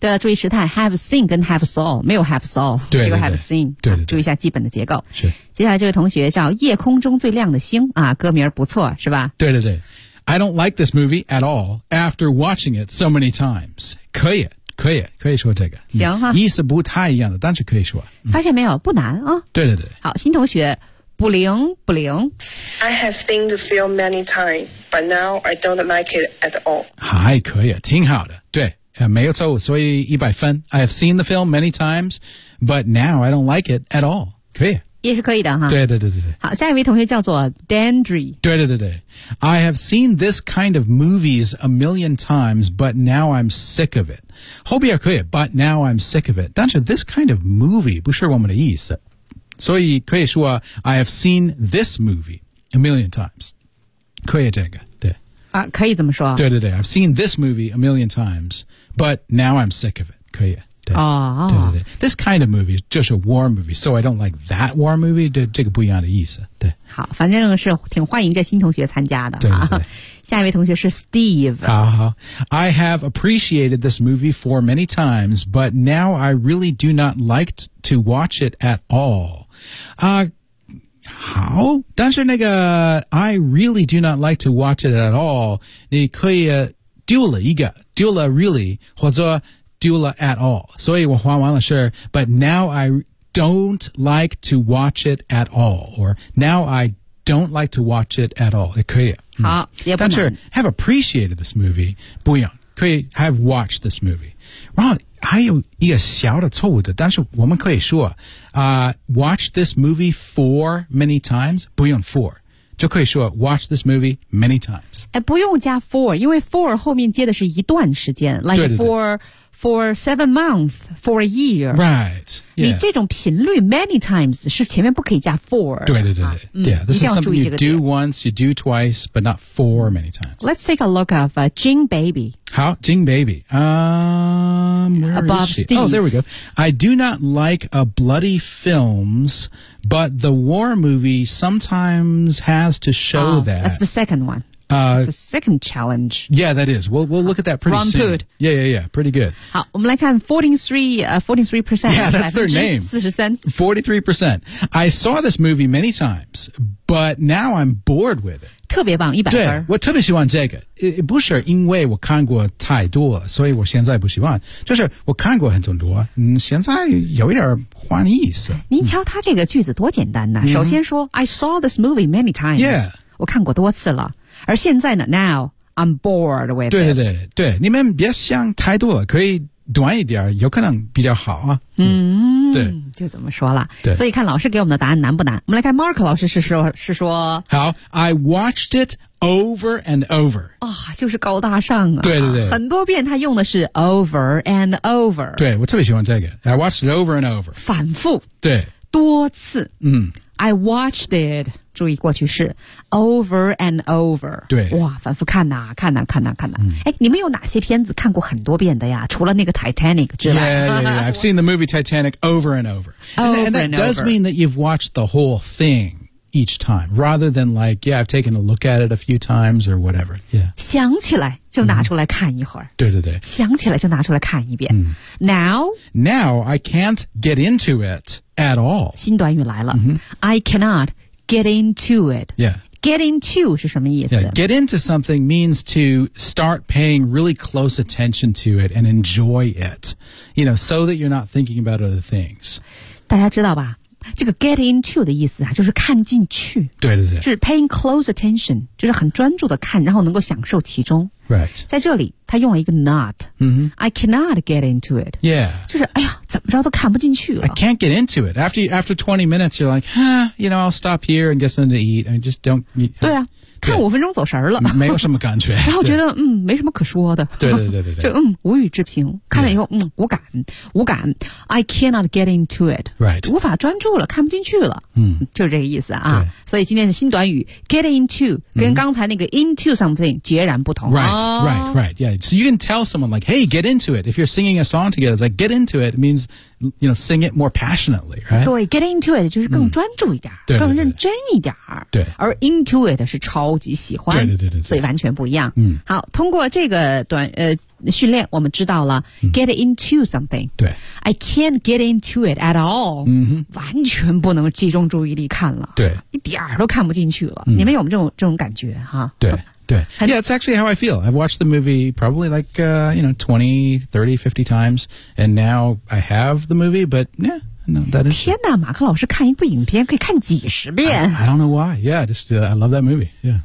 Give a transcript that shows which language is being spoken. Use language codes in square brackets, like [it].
[zh] 对了注意时态 have seen 跟 have saw 没有 have saw 对对对只有 have seen 对对对、啊、注意一下基本的结构是接下来这位同学叫夜空中最亮的星啊，歌名不错是吧对对对 [en] I don't like this movie at all after watching it so many times [zh] 可以可以可以说这个、 [en] 嗯、 [zh] 行哈意思不太一样的但是可以说、嗯、发现没有不难啊、哦。对对对好新同学不灵不灵 [en] I have seen the film many times but now I don't like it at all [zh] 还可以挺好的对没有错误所以一百分 [en] I have seen the film many times But now I don't like it at all [zh] 可以也是可以的哈对对对对好下一位同学叫做 Dandry 对对对对 [en] I have seen this kind of movies a million times But now I'm sick of it [zh] 后边可以 [en] But now I'm sick of it [zh] 但是 [en] this kind of movie [zh] 不是我们的意思所以可以说 [en] I have seen this movie a million times [zh] 可以这个啊、可以这么说对对对 [en] I've seen this movie a million times But now I'm sick of it [zh] 可以对。 [en] This kind of movie [zh] 就是 [en] war movie, so I don't like that war movie, [zh] 对，这个不一样的意思，对。好，反正是挺欢迎这新同学参加的。对。下一位同学是 Steve。 [en] I have appreciated this movie for many times, but now I really do not like to watch it at all. [zh] 好，但是那个 [en] I really do not like to watch it at all, [zh] 你可以丢了一个丢了 [en] really, [zh] 或者丢了 [en] at all, [zh] 所以我还完了事 [en] but now I don't like to watch it at all, or now I don't like to watch it at all, [zh] 也可以、好，也不难，但是 [en] have appreciated this movie, [zh] 不用，可以 [en] have watched this movie, [zh] 然后还有一个小的错误的，但是我们可以说、 [en] watch this movie for many times, [zh] 不用 [en] for, [zh] 就可以说 [en] watch this movie many times. [zh] 哎，不用加 for, 因为 for 后面接的是一段时间 like 对对对 [en] for 7 months, for a year. Right.、Yeah. [zh] 你这种频率 many times 是前面不可以加 for. 对对对对、啊、 [en] yeah, this is something you do once, you do twice, but not for many times. Let's take a look of Jing Baby. 好 Jing Baby. Where Above is she? Steve. Oh, there we go. I do not like a bloody films,But the war movie sometimes has to show、that. That's the second one. That's the second challenge. Yeah, that is. We'll look at that pretty soon. Wrong food. Yeah, yeah, yeah. Pretty good. [zh] 好，我们来看 43%. [en] Yeah, that's their name. 43%. I saw this movie many times, but now I'm bored with it. [zh] 特别棒，100分。对，我特别喜欢这个，不是因为我看过太多了，所以我现在不喜欢。就是我看过很多，现在有一点换意思。您瞧他这个句子多简单呐、首先说 [en] I saw this movie many times、 [zh] 我看过多次了，而现在呢 [en] Now I'm bored with it。 [zh] 对对对对，你们别想太多了，可以短一点，有可能比较好啊。对，就怎么说了。对，所以看老师给我们的答案难不难。我们来看 Mark 老师是说。 [en] 好 ，I watched it over and over。 [zh] 啊、哦，就是高大上啊。对对对。很多遍，他用的是 over and over。对，我特别喜欢这个。 [en] I watched it over and over。 [zh] 反复。对。多次。嗯。 [en] I watched it， [zh] 注意过去式 [en] ，over and over。 [zh] 对，哇，反复看呐，看呐，看呐，看呐。哎、你们有哪些片子看过很多遍的呀？除了那个 Titanic 之外 [en] ，Yeah, I've seen the movie Titanic over and over. And that does mean that you've watched the whole thing each time, rather than like, yeah, I've taken a look at it a few times or whatever. Yeah. [zh] 想起来就拿出来看一会儿。对对对。想起来就拿出来看一遍。 [en] Now I can't get into it. At all. [zh] 新短语来了、 [en] I cannot get into it. Yeah. [zh] Get into 是什么意思、 [en] Get into something means to start paying really close attention to it and enjoy it. You know, so that you're not thinking about other things. [zh] 大家知道吧这个 get into 的意思啊就是看进去。对对对。就是 [en] paying close attention, [zh] 就是很专注的看然后能够享受其中。 [en] Right. [zh] 在这里他用了一个 not.、 [en] I cannot get into it. Yeah. [zh] 就是哎呀怎么着都看不进去了。 [en] I can't get into it. After 20 minutes, you're like, huh, you know, I'll stop here and get something to eat. And just don't. You, [zh] 对啊看五分钟走神了。没有什么感觉。然后觉得没什么可说的。对对对 对。就无语之评。看了以后、无感。无感。 [en] I cannot get into it. Right. [zh] 无法专注了看不进去了。就是这个意思啊。所以今天的新短语 get into, 跟刚才那个 into something 截然不同。 [en] Right. Right, right, yeah. So you can tell someone like, hey, get into it. If you're singing a song together, it's like, get into it means, you know, sing it more passionately, right? [zh] 对 get into it 就是更专注一点、更认真一点。对。而 into it 是超级喜欢。对。所以完全不一样。嗯。好通过这个训练我们知道了、get into something. 对。 [en] I can't get into it at all.、 [zh] 完全不能集中注意力看了。对。一点都看不进去了。你们有没有这种感觉哈对。 [en] 对 Yeah, it's actually how I feel. I've watched the movie probably like, you know, 20, 30, 50 times, and now I have the movie, but yeah, no, that is. [zh] 天哪马克老师看一部影片可以看几十遍。 [en] I don't know why. Yeah, just, I love that movie. Yeah.